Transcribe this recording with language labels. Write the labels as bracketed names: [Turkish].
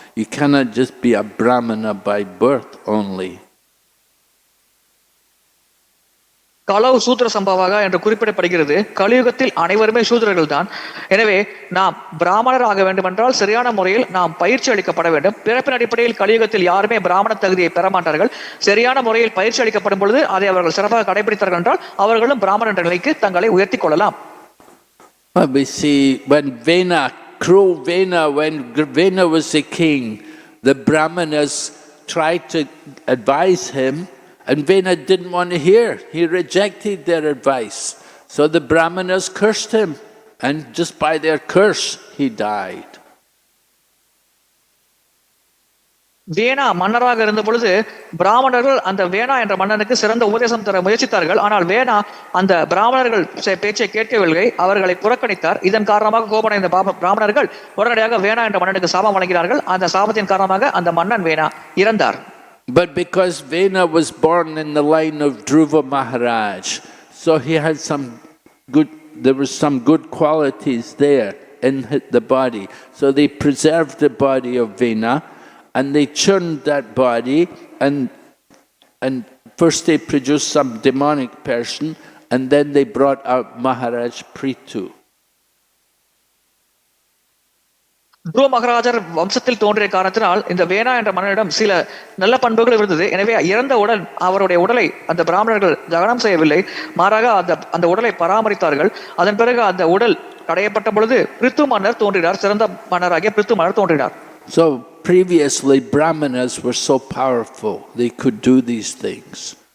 [English] You cannot just be a Brahmana by birth only. [Tamil] கலவு சூத்திர சம்பவாக என்று குறிப்பிடப்படுகிறது. கலியுகத்தில் அனைவருமே சூத்திரர்கள் தான். எனவே நாம் பிராமணர் ஆக வேண்டும் என்றால் சரியான முறையில் நாம் பயிற்சி அளிக்கப்பட வேண்டும். பிறப்பின் அடிப்படையில் கலியுகத்தில் யாருமே பிராமண தகுதியை பெற மாட்டார்கள். சரியான முறையில் பயிற்சி அளிக்கப்படும் பொழுது அதை அவர்கள் சிறப்பாக கடைபிடித்தார்கள் என்றால் அவர்களும் பிராமண என்ற நிலைக்கு தங்களை உயர்த்தி கொள்ளலாம். [English] We see when Vena, cruel Vena, when Vena was the king, the Brahmanas tried to advise him. And Vena didn't want to hear. He rejected their advice. So the Brahmanas cursed him. And just by their curse, he died. [Tamil] வேணா மன்னராக இருந்த பொழுது பிராமணர்கள் அந்த வேணா என்ற மன்னனுக்கு சிறந்த உபதேசம் தர முயற்சித்தார்கள். ஆனால் வேணா அந்த பிராமணர்கள் பேச்சை கேட்கவில்லை, அவர்களை புறக்கணித்தார். இதன் காரணமாக கோபமடைந்த பிராமணர்கள் உடனடியாக வேணா என்ற மன்னனுக்கு சாபம் வழங்கினார்கள். அந்த சாபத்தின் காரணமாக அந்த மன்னன் வேணா இறந்தார். [English] But because Vena was born in the line of Dhruva Maharaj, so he had there were some good qualities there in the body. So they preserved the body of Vena and they churned that body and first they produced some demonic person and then they brought out Maharaj Prithu. [Tamil] துருவ மகாராஜர் வம்சத்தில் தோன்றிய காரணத்தினால் இந்த வேணா என்ற மன்னனிடம் சில நல்ல பண்புகள் இருந்தது. எனவே இறந்த உடல் அவருடைய உடலை அந்த பிராமணர்கள் தகனம் செய்யவில்லை, மாறாக அந்த உடலை பராமரித்தார்கள். அதன் பிறகு அந்த உடல் கடையப்பட்ட பொழுது பிரித்து மன்னர் தோன்றினார். சிறந்த மன்னராகிய பிரித்து மன்னர் தோன்றினார். [English] So previously Brahmanas were so powerful, they could do these things.